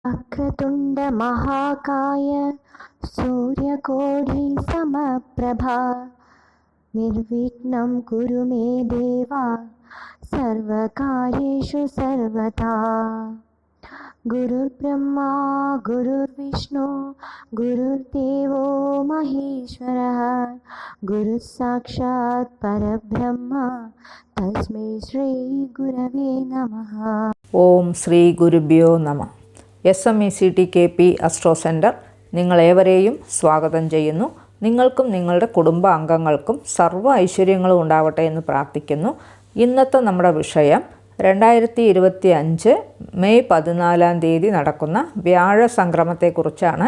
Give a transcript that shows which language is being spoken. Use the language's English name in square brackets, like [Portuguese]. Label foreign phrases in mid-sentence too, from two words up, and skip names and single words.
[Sanskrit] वक्रतुण्ड महाकाय सूर्यकोटि समप्रभा निर्विघ्नं कुरु मे देवा सर्वकार्येषु सर्वदा। गुरुर्ब्रह्मा गुरुर्विष्णु गुरुर्देवो महेश्वरः गुरुः साक्षात् परब्रह्म तस्मै श्री गुरवे नमः। ഓം ശ്രീ ഗുരുഭ്യോ നമഃ. [Malayalam] SMECT അസ്ട്രോ സെൻറ്റർ നിങ്ങളേവരെയും സ്വാഗതം ചെയ്യുന്നു. നിങ്ങൾക്കും നിങ്ങളുടെ കുടുംബാംഗങ്ങൾക്കും സർവ്വ ഐശ്വര്യങ്ങളും ഉണ്ടാവട്ടെ എന്ന് പ്രാർത്ഥിക്കുന്നു. ഇന്നത്തെ നമ്മുടെ വിഷയം 2025 മെയ് 14 നടക്കുന്ന വ്യാഴ സംക്രമത്തെക്കുറിച്ചാണ്.